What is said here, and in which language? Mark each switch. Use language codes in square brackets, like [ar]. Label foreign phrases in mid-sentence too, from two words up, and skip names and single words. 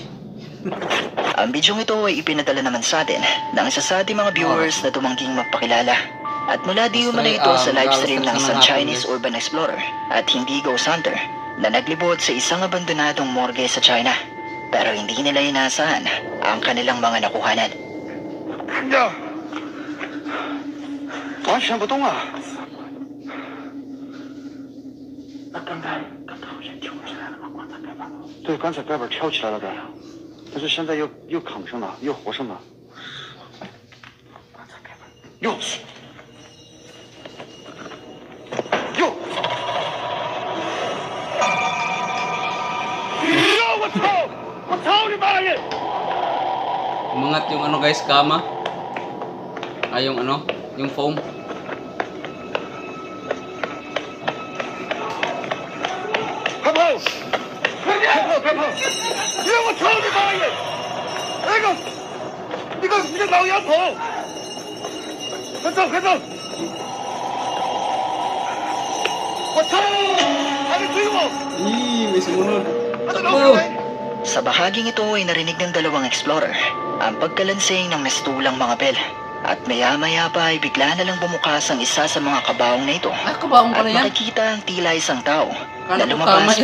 [tl] Ang bidyong ito ay ipinadala naman sa atin ng isa sa ating mga viewers na tumangging magpakilala. At mula di umano ito sa livestream ng isang [en] Chinese urban explorer [tl] at hindi [en] ghost hunter [tl] na naglibot sa isang abandonadong morgue sa China. Pero hindi nila inasahan ang kanilang mga nakuhanan. Ya， [zh] 完全不动啊！那刚才好像跳起来了吗？棺材盖板。对，刚才盖板跳起来了的，但是现在又扛上了，又活上了。哟，哟，我操！我操你妈耶！ [tl] Umangat yung ano guys, kama. Ay, yung ano, yung foam. [zh] 快跑！我操你妈耶！你个老洋头！快走！我操！还没追我！ [tl] May sumunod. Sa bahaging ito ay narinig ng dalawang explorer ang pagkalansing ng mistulang mga bell. At maya-maya pa ay bigla na lang bumukas ang isa sa mga kabaong na ito. Ay, kabaong At pala yan. makikita ang tila isang tao na Kala ko lumabas